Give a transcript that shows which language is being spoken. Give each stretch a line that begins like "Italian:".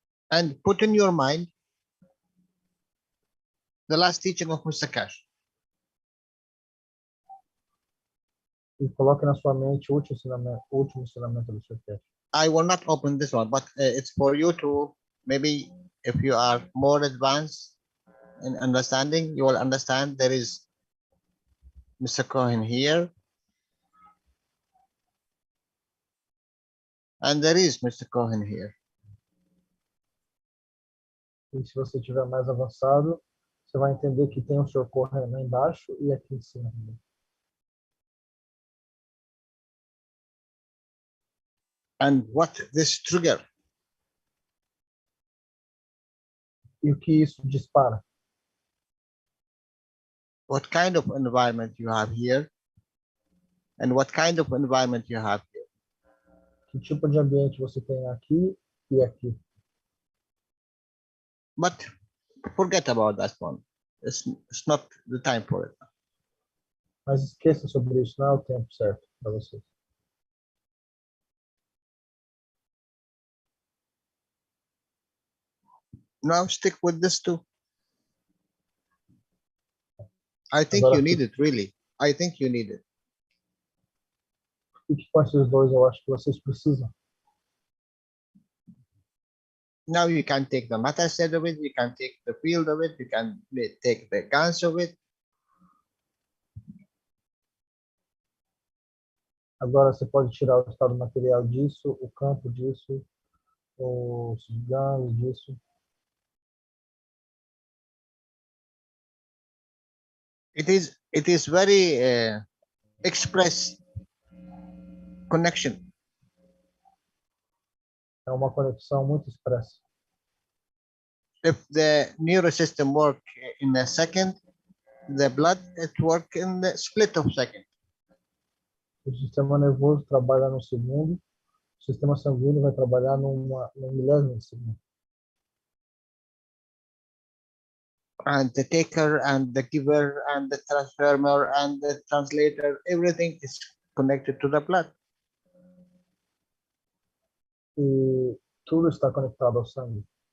English: And put in your mind the last teaching of Mr. Keshe.
Portuguese: E coloque na sua mente o último ensinamento do Sr. Keshe.
English: I will not open this one, but it's for you to, maybe if you are more advanced in understanding, you will understand there is Mr. Cohen here. And there is Mr. Cohen here.
Portuguese: E se você estiver mais avançado, você vai entender que tem o Sr. Cohen lá embaixo e aqui em cima.
English: And what this trigger?
Portuguese: E o que isso dispara?
English: What kind of environment you have here? And what kind of environment you have here?
Portuguese: Que tipo de ambiente você tem aqui e aqui?
English: But forget about that one. It's not the time for it.
Portuguese: Mas esqueça sobre isso, não é o tempo certo para vocês.
English: Now stick with this too. I think
Portuguese: Agora
English: you need it, really. I think you need it.
Portuguese: fique com esses dois, eu acho que vocês precisam.
English: Now you can take the meta set of it, you can take the field of it, you can take the GANs of it.
Portuguese: Agora você pode tirar o estado material disso, o campo disso, os ganhos disso.
English: It is very express connection.
Portuguese: É uma conexão muito expressa.
English: If the neural system work in a second, the blood it work in the split of second.
Portuguese: O sistema nervoso trabalha no segundo, o sistema sanguíneo vai trabalhar num milésimo de segundo.
English: And the taker and the giver and the transformer and the translator, everything is connected to the blood.
Portuguese: E tudo está conectado ao sangue.